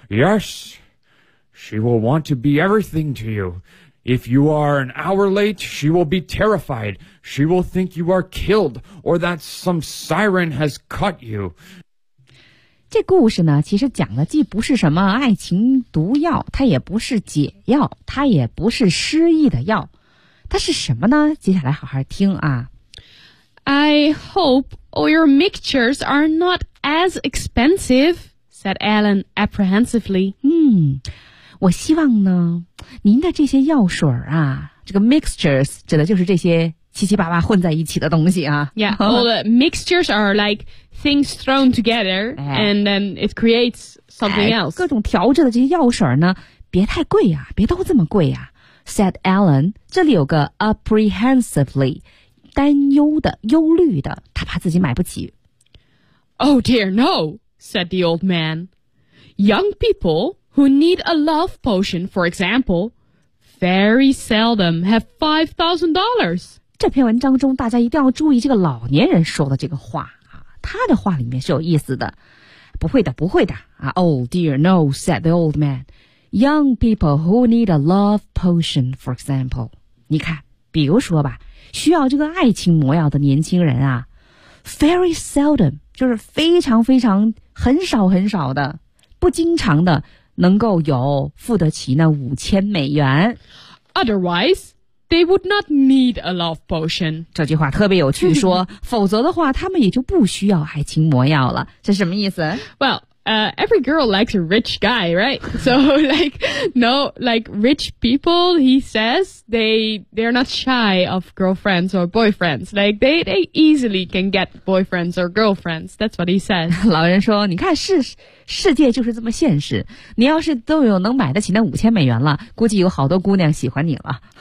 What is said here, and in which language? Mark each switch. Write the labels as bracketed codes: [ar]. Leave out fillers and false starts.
[en] Yes, she will want to be everything to you. If you are an hour late, she will be terrified. She will think you are killed or that some siren has caught you. [zh] 这故事呢，其实讲的既不是什么爱情毒药，它也不是解药，它也不是失忆的药。它是什么呢？接下来好好听啊。 [en] I hope all your mixtures are not as expensive, said Alan apprehensively. [zh] 我希望呢，您的这些药水啊，这个 mixtures 指的就是这些七七八八混在一起的东西啊。 [en] Yeah, all the mixtures are like things thrown together, and then it creates something else. [zh] 各种调制的这些药水呢，别太贵啊，别都这么贵啊。 [en] Said Alan, [zh] 这里有个 apprehensively,担忧的忧虑的他怕自己买不起 [en] Oh dear no said the old man Young people who need a love potion for example very seldom have $5,000 [zh] 这篇文章中大家一定要注意这个老年人说的这个话他的话里面是有意思的不会的不会的、 [en] Oh dear no said the old man Young people who need a love potion for example [zh] 你看比如说吧需要这个爱情魔药的年轻人啊 , [en] very seldom, [zh] 就是非常非常很少很少的不经常的能够有付得起那$5,000。 [en] Otherwise, they would not need a love potion. [zh] 这句话特别有趣说否则的话他们也就不需要爱情魔药了。这什么意思 [en] ?Well,every girl likes a rich guy, right? So, like, no, like, rich people, he says, they're not shy of girlfriends or boyfriends. Like, they easily can get boyfriends or girlfriends. That's what he says. [zh] 老人说，你看世界就是这么现实。你要是都有能买得起那$5,000了，估计有好多姑娘喜欢你了。